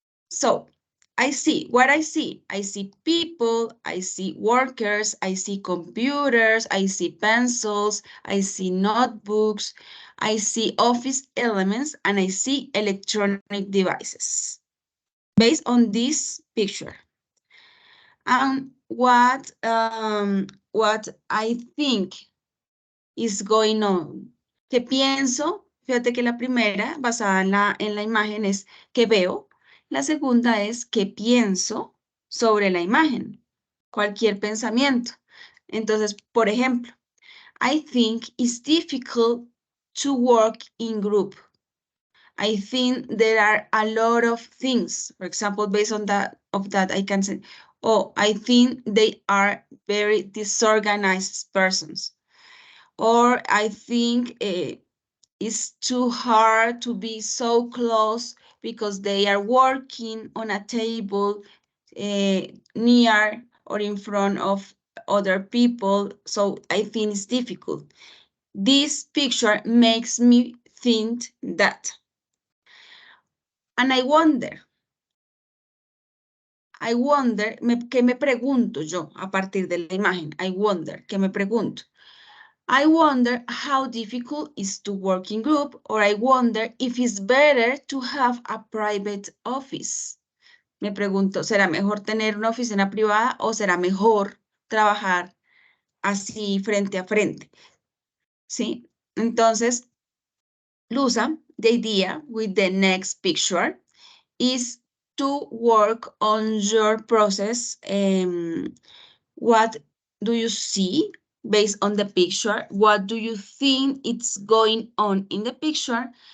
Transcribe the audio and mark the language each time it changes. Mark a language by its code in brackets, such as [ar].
[en] So I see what I see. I see people, I see workers, I see computers, I see pencils, I see notebooks, I see office elements, and I see electronic devices based on this picture. And what I think is going on. [es] ¿Qué pienso? Fíjate que la primera, basada en la imagen, es ¿qué veo? La segunda es ¿qué pienso sobre la imagen? Cualquier pensamiento. Entonces, por ejemplo, [en] I think it's difficult to work in group. I think there are a lot of things. For example, based on that, I can say, oh, I think they are very disorganized persons. Or I think it's too hard to be so close because they are working on a table near or in front of other people. So I think it's difficult. This picture makes me think that. And I wonder, [es] ¿qué me pregunto yo a partir de la imagen? [en] I wonder, [es] ¿qué me pregunto? [en] I wonder how difficult it is to work in group, or I wonder if it's better to have a private office. [es] Me pregunto, ¿será mejor tener una oficina privada o será mejor trabajar así frente a frente? ¿Sí? [en] Entonces, Lusa, the idea with the next picture is to work on your process. What do you see based on the picture? What do you think it's going on in the picture?